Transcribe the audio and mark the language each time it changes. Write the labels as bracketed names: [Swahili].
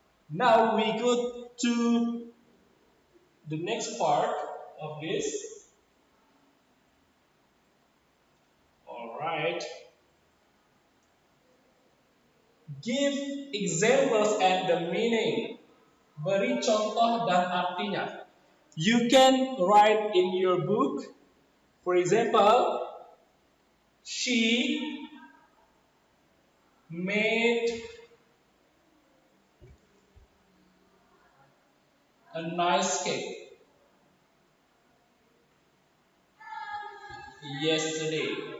[English] Now we go to the next part of this. Alright. Give examples and the meaning. [Indonesian] Beri contoh dan artinya. [English] You can write in your book, for example, she made a nice cake yesterday.